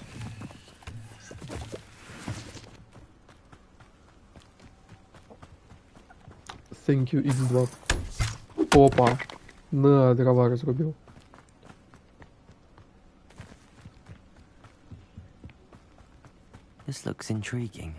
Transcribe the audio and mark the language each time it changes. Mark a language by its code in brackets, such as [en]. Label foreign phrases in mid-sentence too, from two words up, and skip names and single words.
[en] Thank you, X2. [ru] Опа. На, дрова разрубил. [en] This looks intriguing.